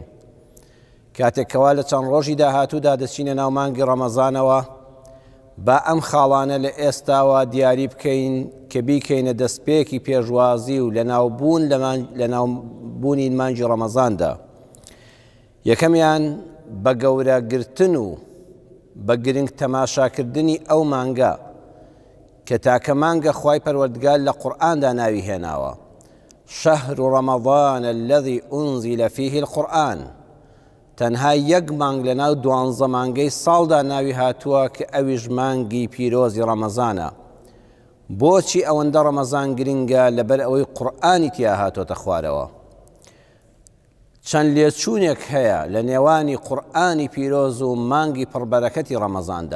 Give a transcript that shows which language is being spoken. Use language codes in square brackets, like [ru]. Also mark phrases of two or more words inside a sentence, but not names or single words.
[ckb] کاتێکەوە لە چەند ڕۆژی داهاتوودا دەچینە ناو مانگی ڕەمەزانەوە، با ئەم خاڵانە لە ئێستاوە دیاری بکەین کە بیکەینە دەستپێکی پێشوازی و لە ناوبوونی مانگی ڕەمەزاندا. یەکەمیان بە گەورەگرتن و بە گرنگ تەماشاکردنی ئەو مانگە کە تاکە مانگە خوای پەروەردگار لە قورئاندا ناوی هێناوە، [ar] شەهر ڕەمەضان الذي أنزل فيه القرآن. [ckb] تەنها یەک مانگ لە ناو 12 مانگەی ساڵدا ناوی هاتووە کە ئەویش مانگی پیرۆزی ڕەمەزانە. بۆچی ئەوەندە ڕەمەزان گرنگە؟ لەبەر ئەوەی قورئانی تیا هاتۆتە خوارەوە. چەند لێچوونێک هەیە لە نێوانی قورئانی پیرۆز و مانگی پڕبەرەکەتی ڕەمەزاندا.